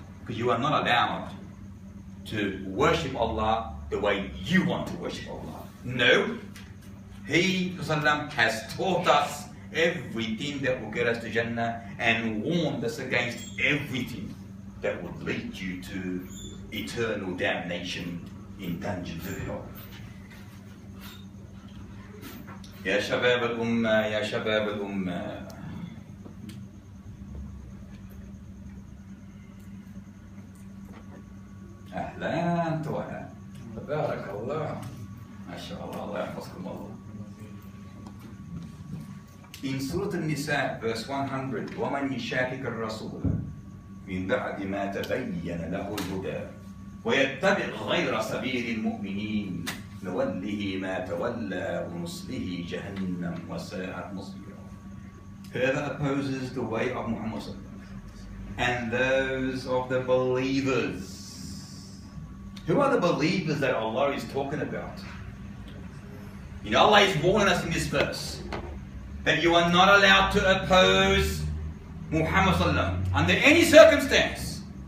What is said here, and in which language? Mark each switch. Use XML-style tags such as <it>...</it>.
<en>Because you are not allowed to worship Allah the way you want to worship Allah. No. He has taught us everything that will get us to Jannah and warned us against everything that would lead you to eternal damnation in dungeons of hell.</en> <ar>يا شباب الأمة يا شباب الأمة أهلا وسهلا تبارك الله ما شاء الله الله يحفظكم الله.</ar> <en>In Surah An-Nisa, verse 100,</en> <ar>وَمَنْ يُشَاكِكَ الرَّسُولَ مِنْ بَعْدِ مَا تَبَيَّنَ لَهُ الْهُدَى وَيَتَّبِعْ غَيْرَ سَبِيلِ الْمُؤْمِنِينَ نُوَلِّهِ مَا تَوَلَّى وَنُصْلِهِ جَهَنَّمَ وَسَاءَتْ مَصِيرًا.</ar> <en>Whoever opposes the way of Muhammad and those of the believers. Who are the believers that Allah is talking about? You know, Allah is warning us in this verse that you are not allowed to oppose Muhammad under any circumstance.</en>